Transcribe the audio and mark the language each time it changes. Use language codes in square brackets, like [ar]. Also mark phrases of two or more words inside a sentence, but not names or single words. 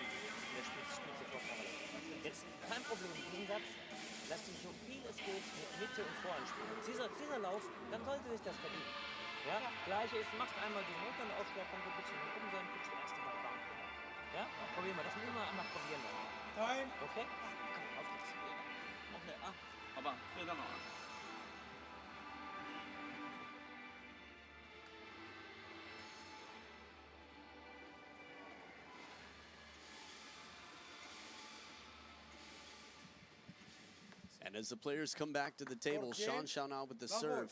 [de] Und der spielt sofort parallel. Jetzt kein Problem mit diesem Satz. Lass sie so viel es geht mit Mitte und Vorhand spielen. Dieser Lauf, dann sollte sich das verdienen. Ja, gleiche ist, machst einmal diesen Rückhandaufschlag, kommt so ein bisschen nach oben, dann kriegst du erst einmal warm. Ja, probieren wir. Das müssen wir einmal probieren dann. Time. Okay? Auf geht's. [zh] OK 啊，好吧，非常好啊。 [en] And as the players come back to the table, Shan Xiaona with the serve.